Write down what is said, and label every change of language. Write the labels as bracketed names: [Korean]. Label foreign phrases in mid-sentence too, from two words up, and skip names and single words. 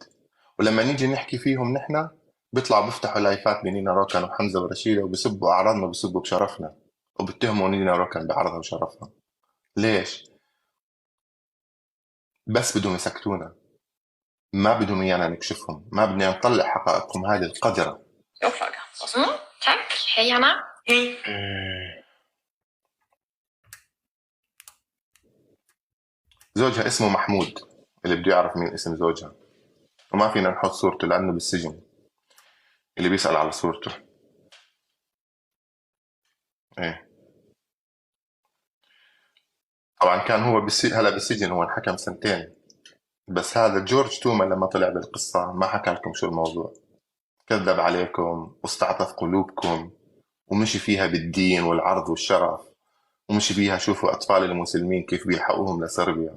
[Arabic] ولما نيجي نحكي فيهم نحن بيطلعوا بيفتحوا لايفات بنينا روكان وحمزة ورشيدة وبيسبوا أعراضنا وبيسبوا بشرفنا وبتهموا نينا روكان بعرضها وشرفها. ليش؟ بس بدهم يسكتونا، ما بدهم إيانا نكشفهم، ما بدنا نطلع حقائقهم هذه القذرة. [Swedish] Jag frågar. Tack. Hej Hanna. Hej. [Arabic] زوجها اسمه محمود، اللي بده يعرف مين اسم زوجها، وما فينا نحط صورته لأنه بالسجن، اللي بيسأل على صورته. ايه طبعا كان هو هلا بالسجن، هو انحكم 2 بس هذا جورج توما لما طلع بالقصة ما حكى لكم شو الموضوع، كذب عليكم واستعطف قلوبكم ومشي فيها بالدين والعرض والشرف، ومشي فيها شوفوا أطفال المسلمين كيف بيلحقوهم لصربيا.